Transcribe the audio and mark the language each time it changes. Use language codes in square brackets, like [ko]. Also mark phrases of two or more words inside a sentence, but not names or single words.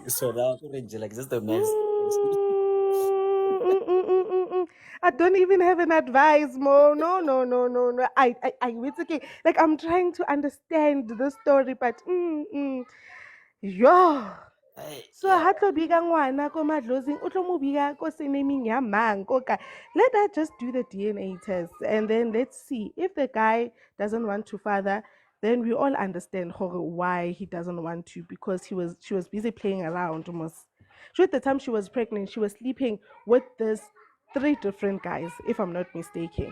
[en] So now, like, just a mess. I don't even have an advice, Mo. No. It's okay. Like I'm trying to understand the story, but yo. So Yeah. [nso] ha tlo biga ngwana ko madlozing o tlo mo biga ko senemeng ya mang ko kae. [en] Let her just do the DNA test and then let's see if the guy doesn't want to father, then we all understand why he doesn't want to, because she was busy playing around almost. She, at the time she was pregnant, she was sleeping with this three different guys, if I'm not mistaken.